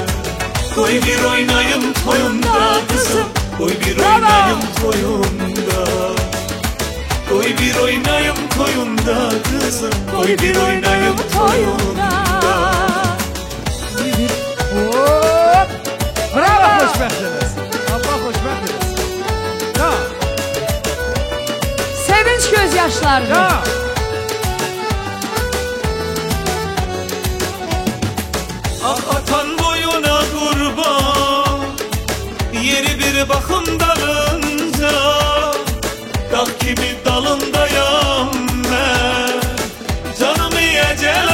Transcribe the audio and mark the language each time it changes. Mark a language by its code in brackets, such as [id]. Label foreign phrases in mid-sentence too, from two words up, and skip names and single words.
[az] Qoy bir oynayım toyunda kızım Qoy bir oynayım toyunda Qoy bir oynayım toyunda kızım Qoy bir oynayım toyunda Hop! Bravo xoşbəxtiniz. Allah xoşbəxt eləsin. Ya, [tr] Sevinç gözyaşlarını. ya. Ah atan boyuna kurban Yeri bir bakım dalınca Dağ kimi dalındayam ben Canımı ecel